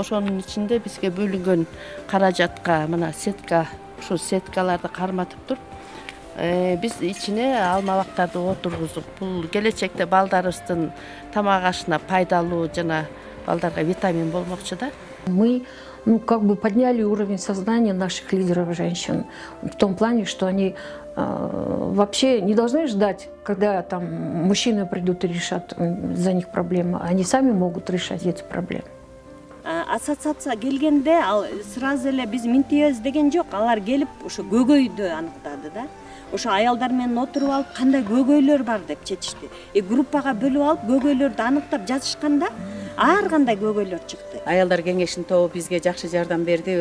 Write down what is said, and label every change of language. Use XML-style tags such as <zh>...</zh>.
<ky>Ошонун ичинде бизге бөлүнгөн каражатка мына сетка, ушул сеткаларды карматып туруп, биз ичине алма бактарды отургузуп, бул келечекте балдарыбыздын тамак ашына пайдалуу жана балдарга витамин болмокчу да.</ky> <ru>Мы как бы подняли уровень сознания наших лидеров женщин в том плане, что они вообще не должны ждать, когда там мужчины придут и решат за них проблемы. Они сами могут решать эти проблемы.</ru> <ky>Ассоциация келгенде ал сразу эле биз минтебиз деген жок. Алар келип ошо көйгөйдү аныктады да. Ошо аялдар менен отуруп алып кандай көйгөйлөр бар деп чечишти. Группага бөлүп алып көйгөйлөрдү аныктап жазышканда ар кандай көйгөйлөр чыкты. Аялдар кеңешинин тобу бизге жакшы жардам берди.</ky>